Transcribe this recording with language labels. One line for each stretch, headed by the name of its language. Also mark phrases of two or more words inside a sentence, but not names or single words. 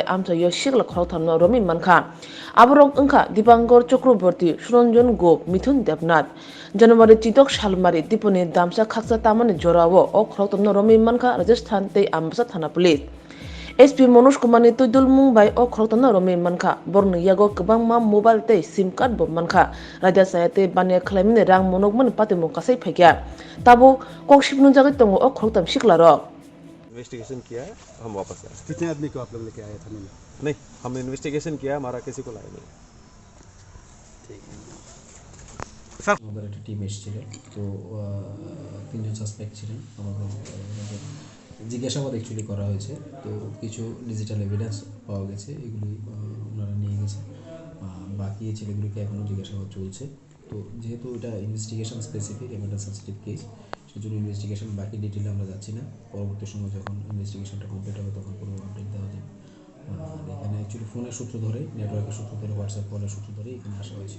Kok Borok: amsayo shikla khoroktamna romi mankha aborok ongkha dipangor chakraborty surojon gop mithun debnath January chitok salmari diponi damsa khaksa tamani jorao o khoroktamna romi mankha rajasthan te ambasha thana police SP Manoj Kumar ni tudul mungbai o khoroktamna romi mankha borni yago kwbangma mobile te
English: sim card
Kok Borok: bo mankha raja sayate bania khlaimni rang monokmani patimung kasai phaikya tabo kokshipnu jagai tongo o khoroktam shiklaro
Hindi: इन्वेस्टिगेशन किया है हम वापस आए कितने आदमी को आप लोग लेके आए थे नहीं हमने इन्वेस्टिगेशन किया हमारा किसी को लाया नहीं
Bangla: আমাদের একটা টিম এসেছিল তো তিনজন সাসপেক্ট ছিলেন আমাদের জিজ্ঞাসাবাদ অ্যাকচুয়ালি করা হয়েছে তো কিছু
English: digital evidence
Bangla: পাওয়া গেছে এগুলি ওনারা নিয়ে গেছে বাকি ছেলেগুলিকে এখনও জিজ্ঞাসাবাদ চলছে তো যেহেতু এটা
English: investigation specific
Bangla: এবং এটা
English: sensitive case
Bangla: সেজন্য ইনভেস্টিগেশন বাকি ডিটেলে আমরা যাচ্ছি না পরবর্তী সময় যখন ইনভেস্টিগেশনটা কমপ্লিট হবে তখন কোনো আপডেট দেওয়া যাবে এখানে অ্যাকচুয়ালি ফোনের সূত্র ধরে নেটওয়ার্কের সূত্র ধরে হোয়াটসঅ্যাপ কলের সূত্র ধরে এখানে আসা হয়েছে